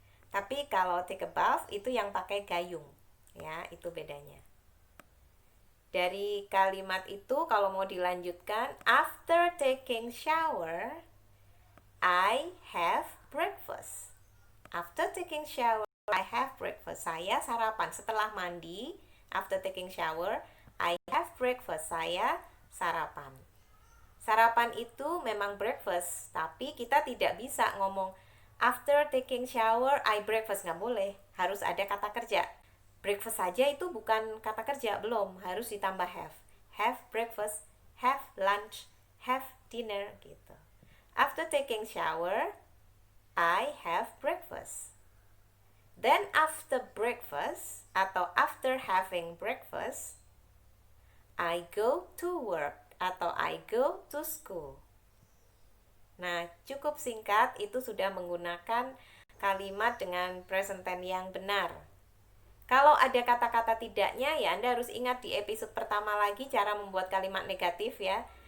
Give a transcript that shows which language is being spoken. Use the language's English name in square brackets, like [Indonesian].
[Indonesian] Tapi kalau [English] take a bath [Indonesian] itu yang pakai gayung. Ya, itu bedanya. Dari kalimat itu kalau mau dilanjutkan, [English] after taking shower, I have breakfast. After taking shower, I have breakfast. [Indonesian] Saya sarapan setelah mandi. [English] After taking shower, I have breakfast. [Indonesian] Saya sarapan. Sarapan itu memang breakfast, tapi kita tidak bisa ngomong [English] after taking shower, I breakfast. [Indonesian] Nggak boleh, harus ada kata kerja. Breakfast saja itu bukan kata kerja, belum, harus ditambah have. [English] Have breakfast, have lunch, have dinner gitu. After taking shower, I have breakfast. Then after breakfast [Indonesian] atau [English] after having breakfast, I go to work atau I go to school. [Indonesian] Nah, cukup singkat, itu sudah menggunakan kalimat dengan present tense yang benar. Kalau ada kata-kata tidaknya, ya Anda harus ingat di episode pertama lagi cara membuat kalimat negatif ya.